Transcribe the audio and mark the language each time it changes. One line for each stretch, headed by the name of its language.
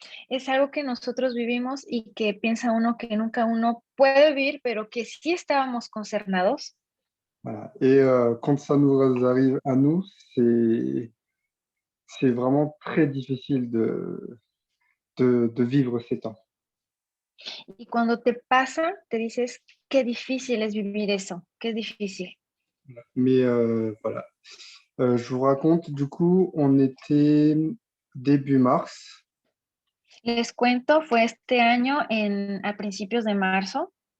Spanish: Es algo que nosotros vivimos y que piensa uno que nunca uno puede vivir, pero que sí estábamos concernados.
French: Voilà. Et quand ça nous arrive à nous, c'est vraiment très difficile de vivre ces temps.
Spanish: Y cuando te pasa, te dices, qué difícil es vivir eso, qué difícil.
French: Mais voilà. Je vous raconte, du coup, on était début mars.
Spanish: Les cuento, fue este año a principios de marzo.